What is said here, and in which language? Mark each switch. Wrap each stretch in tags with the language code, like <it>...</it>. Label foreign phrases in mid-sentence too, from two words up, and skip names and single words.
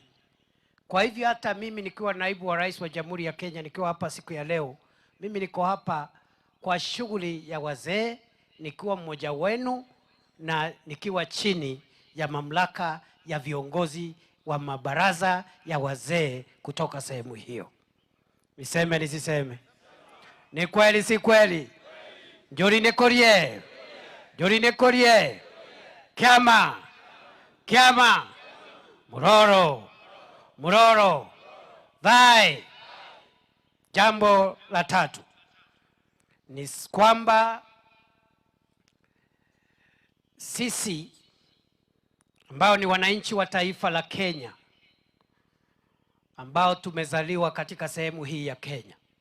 <sw>Kwa hivyo hata mimi nikiwa naibu wa rais wa Jamhuri ya Kenya, nikiwa hapa siku ya leo, mimi niko hapa kwa shughuli ya wazee, nikiwa mmoja wenu na nikiwa chini ya mamlaka ya viongozi wa mabaraza ya wazee kutoka sehemu hiyo. Niseme nisiseme? Ni kweli si kweli?</sw> <mer>Njuri ni Kurie, Njuri ni Kurie, Kiama, Mororo, Thai.</mer> <sw>Jambo la tatu ni kwamba sisi ambao ni wananchi wa taifa la Kenya, ambao tumezaliwa katika sehemu hii ya Kenya,</sw>